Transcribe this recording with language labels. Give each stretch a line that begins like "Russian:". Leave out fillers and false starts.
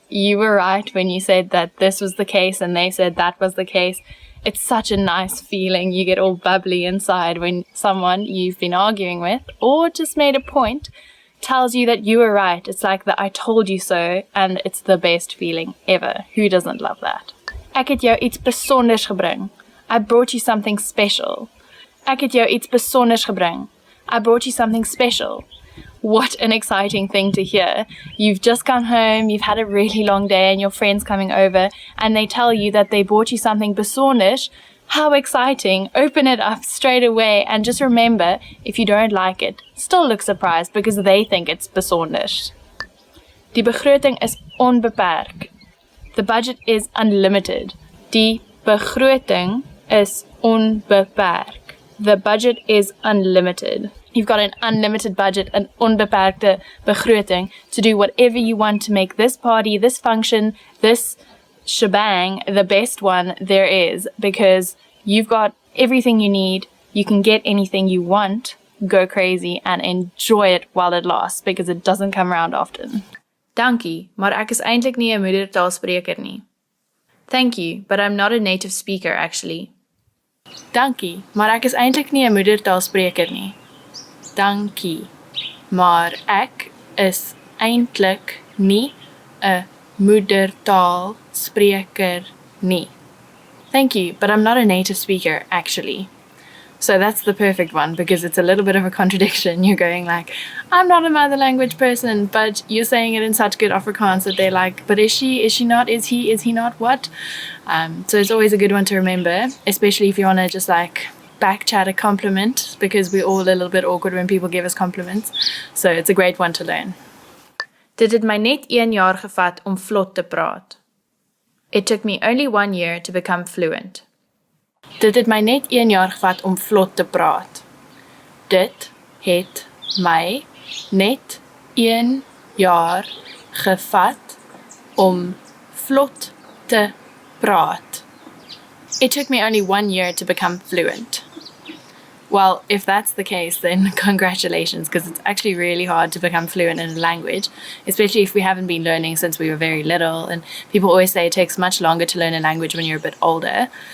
English: You were right when you said that this was the case and they said that was the case. It's such a nice feeling. You get all bubbly inside when someone you've been arguing with or just made a point tells you that you were right. It's like the I told you so, and it's the best feeling ever. Who doesn't love that?
Afrikaans: Ek het jou iets besonders gebring.
English: I brought you something special.
Afrikaans: Ek het jou iets besonders gebring.
English: I brought you something special. What an exciting thing to hear. You've just come home, you've had a really long day and your friend's coming over and they tell you that they bought you something besonders. How exciting. Open it up straight away and just remember, if you don't like it, still look surprised because they think it's besonders.
Afrikaans: Die begroting is onbeperk.
English: The budget is unlimited.
Afrikaans: Die begroting is onbeperk.
English: The budget is unlimited. You've got an unlimited budget, an
Afrikaans: onbeperkte begroting,
English: to do whatever you want to make this party, this function, this shebang the best one there is, because you've got everything you need. You can get anything you want. Go crazy and enjoy it while it lasts, because it doesn't come around often.
Afrikaans: Dankie, maar ek is eintlik nie 'n moedertaalspreker nie.
English: Thank you, but I'm not a native speaker actually.
Afrikaans: Dankie, maar ek is eintlik nie 'n moedertaalspreker nie. Dankie, maar ek is eintlik nie 'n moedertaalspreker nie.
English: Thank you, but I'm not a native speaker, actually. So that's the perfect one, because it's a little bit of a contradiction. You're going like, I'm not a mother language person, but you're saying it in such good Afrikaans that they're like, but is she not, is he not, what? So it's always a good one to remember, especially if you want to just like back chat a compliment, because we're all a little bit awkward when people give us compliments. So it's a great one to learn.
Afrikaans: Dit het my net 1 jaar gevat om vlot te praat.
English: It took me only 1 year to become fluent.
Afrikaans: Dit het my net 1 jaar gevat om vlot te praat. Dit het my net 1 jaar gevat om vlot te praat.
English: It took me only 1 year to become fluent. Well, if that's the case, then congratulations, because it's actually really hard to become fluent in a language, especially if we haven't been learning since we were very little. And people always say it takes much longer to learn a language when you're a bit older.